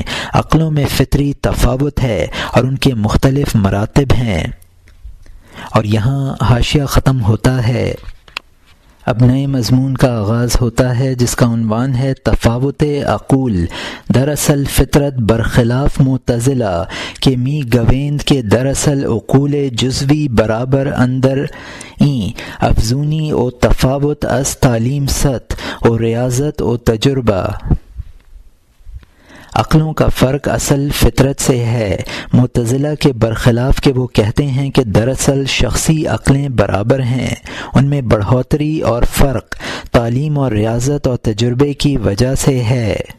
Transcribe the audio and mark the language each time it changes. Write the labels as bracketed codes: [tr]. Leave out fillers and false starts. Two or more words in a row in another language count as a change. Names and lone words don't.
[ur] عقلوں میں فطری تفاوت ہے اور ان کے مختلف مراتب ہیں۔ اور یہاں حاشیہ ختم ہوتا ہے۔ اب نئے مضمون کا آغاز ہوتا ہے جس کا عنوان ہے تفاوت عقول۔ [fa] دراصل فطرت برخلاف معتزلہ کے می گویند کے دراصل عقول جزوی برابر اندر این افزونی و تفاوت از تعلیم ست و ریاضت و تجربہ۔ [ur] عقلوں کا فرق اصل فطرت سے ہے، معتزلہ کے برخلاف کہ وہ کہتے ہیں کہ دراصل شخصی عقلیں برابر ہیں، ان میں بڑھوتری اور فرق تعلیم اور ریاضت اور تجربے کی وجہ سے ہے۔